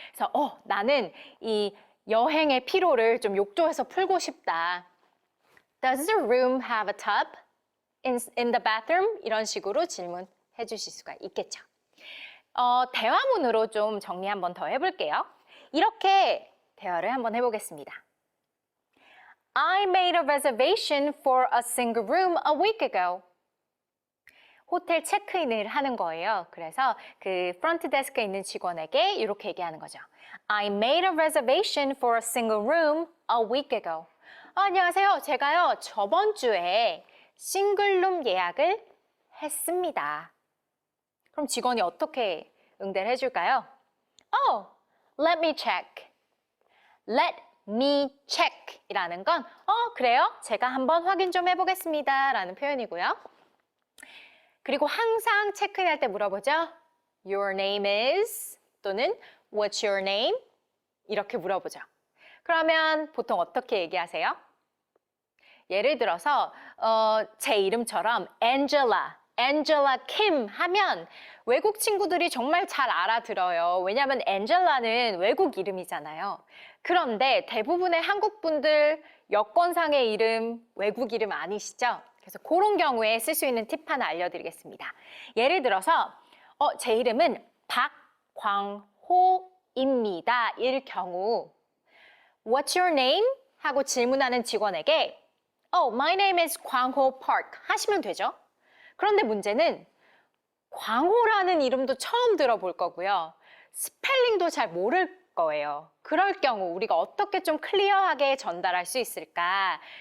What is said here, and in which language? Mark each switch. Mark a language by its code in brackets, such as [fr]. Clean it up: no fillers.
[ko] 그래서 나는 이 여행의 피로를 좀 욕조에서 풀고 싶다. [en] Does the room have a tub? In the bathroom? [ko] 이런 식으로 질문해 주실 수가 있겠죠. 대화문으로 좀 정리 한번 더 해볼게요. 이렇게 대화를 한번 해보겠습니다. [en] I made a reservation for a single room a week ago. [ko] 호텔 체크인을 하는 거예요. 그래서 그 프런트 데스크에 있는 직원에게 이렇게 얘기하는 거죠. [en] I made a reservation for a single room a week ago. [ko] 안녕하세요. 제가요, 저번 주에 싱글룸 예약을 했습니다. 그럼 직원이 어떻게 응대를 해줄까요? [en] Let me check. Let me check [ko] 이라는 건 그래요? 제가 한번 확인 좀 해보겠습니다 라는 표현이고요. 그리고 항상 체크인할 때 물어보죠. [en] Your name is 또는 What's your name? [ko] 이렇게 물어보죠. 그러면 보통 어떻게 얘기하세요? 예를 들어서 제 이름처럼 Angela Kim 하면 외국 친구들이 정말 잘 알아들어요. 왜냐하면 엔젤라는 외국 이름이잖아요. 그런데 대부분의 한국 분들 여권상의 이름 외국 이름 아니시죠? 그래서 그런 경우에 쓸 수 있는 팁 하나 알려드리겠습니다. 예를 들어서 제 이름은 박광호입니다. 일 경우 [en] What's your name? [ko] 하고 질문하는 직원에게 [en] My name is [ko] 광호 Park 하시면 되죠. 그런데 문제는 광호라는 이름도 처음 들어볼 거고요. 스펠링도 잘 모를 거예요. 그럴 경우 우리가 어떻게 좀 클리어하게 전달할 수 있을까?